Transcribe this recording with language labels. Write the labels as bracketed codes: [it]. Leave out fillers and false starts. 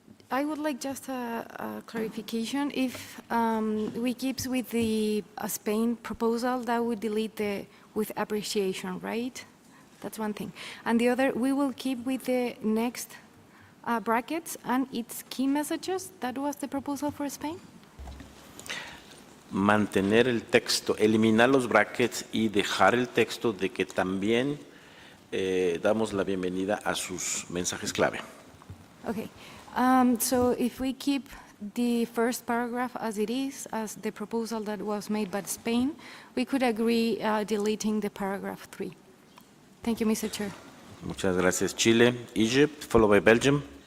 [en] I would like just a clarification. If we keep with the Spain proposal, that would delete the with appreciation, right? That's one thing. And the other, we will keep with the next brackets and its key messages. That was the proposal for Spain? [es] Mantener el texto, eliminar los brackets y dejar el texto de que también damos la bienvenida a sus mensajes clave. [en] Okay. So if we keep the first paragraph as it is, as the proposal that was made by Spain, we could agree deleting the paragraph 3. Thank you, Mr. Chair. [es] Muchas gracias. [en] Chile, Egypt, followed by Belgium.